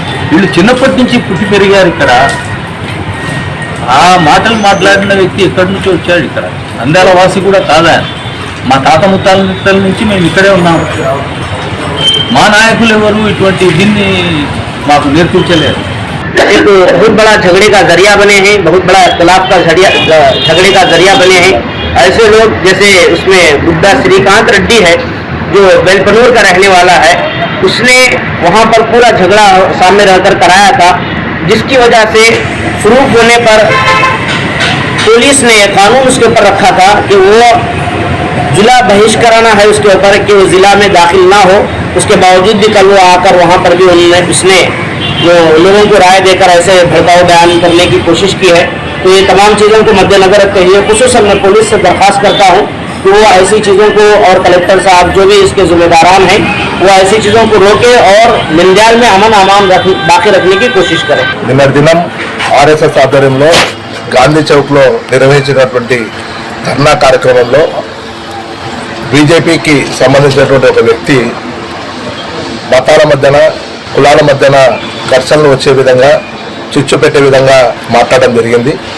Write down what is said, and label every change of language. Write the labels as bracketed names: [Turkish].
[Telugu] వీళ్ళు చిన్నప్పటి నుంచి పుట్టి పెరిగారు ఇక్కడ. ఆ మాటలు మాట్లాడిన వ్యక్తి ఎక్కడి నుంచి వచ్చాడు? ఇక్కడ నంద్యాల వాసి కూడా కాదా? మా తాత ముత్తాల నుంచి మేము ఇక్కడే ఉన్నాము. మా నాయకులు ఎవరు ఇటువంటి దీన్ని మాకు నేర్పించలేరు. [Hindi] एक बहुत बड़ा झगड़े का जरिया बने हैं, बहुत बड़ा इख्तिलाफ का झगड़े का जरिया बने हैं। ऐसे लोग जैसे उसमें बुड्ढा श्रीकांत रेड्डी है जो बेलपनूर का रहने वाला है, उसने वहाँ पर पूरा झगड़ा सामने रहकर कराया था, जिसकी वजह से प्रूफ होने पर पुलिस ने कानून उसके ऊपर रखा था कि वो जिला बहिष्करण है उसके ऊपर कि वो जिला में दाखिल ना हो। उसके बावजूद भी कल वो आकर वहाँ पर भी उसने जो लोगों को राय देकर ऐसे भड़काऊ बयान करने की कोशिश की है। तो ये तमाम चीज़ों को मद्देनजर रखते हुए खुसूसन मैं पुलिस से दरख्वास्त करता हूँ कि वो ऐसी चीज़ों को, और कलेक्टर साहब जो भी इसके जिम्मेदारान हैं, वो ऐसी चीज़ों को रोके और नंद्याल में अमन अमान बाकी रखने की कोशिश करें। [Telugu] నిన్నటి దినం ఆర్ఎస్ఎస్ ఆధ్వర్యంలో గాంధీ చౌక్లో నిర్వహించినటువంటి ధర్నా కార్యక్రమంలో బీజేపీకి సంబంధించినటువంటి ఒక వ్యక్తి మతాల మధ్యన, కులాల మధ్యన ఘర్షణలు వచ్చే విధంగా, చిచ్చు పెట్టే విధంగా మాట్లాడడం జరిగింది.